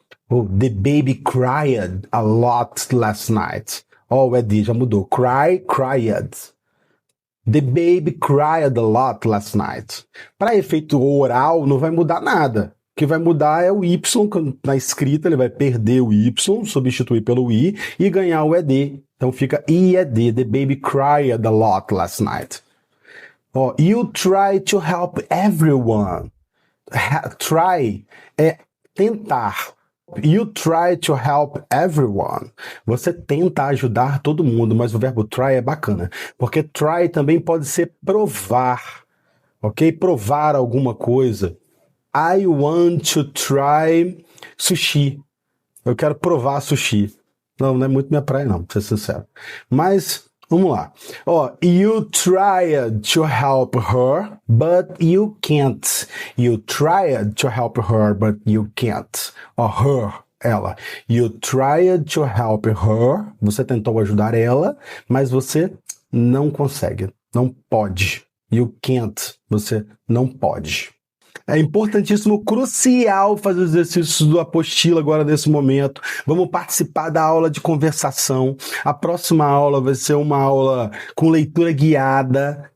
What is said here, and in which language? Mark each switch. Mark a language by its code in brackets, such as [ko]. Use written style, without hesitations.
[en] Oh, the baby cried a lot last night. Oh, [pt] o ED já mudou. [en] Cried. The baby cried a lot last night. [pt] Para efeito oral, não vai mudar nada. O que vai mudar é o Y, na escrita ele vai perder o Y, substituir pelo I e ganhar o ED. Então fica IED. [en] The baby cried a lot last night. Oh, you try to help everyone. [pt] Try é tentar. [en] You try to help everyone. [pt] Você tenta ajudar todo mundo, mas o verbo try é bacana, porque try também pode ser provar, ok? Provar alguma coisa. [en] I want to try sushi. [pt] Eu quero provar sushi. Não é muito minha praia não, pra ser sincero. Mas vamos lá. [en] You tried to help her, but you can't. You tried to help her, but you can't. Her, ela. You tried to help her. [pt] Você tentou ajudar ela, mas você não consegue. Não pode. [en] You can't. [pt] Você não pode. É importantíssimo, crucial fazer os exercícios do apostila agora nesse momento. Vamos participar da aula de conversação. A próxima aula vai ser uma aula com leitura guiada.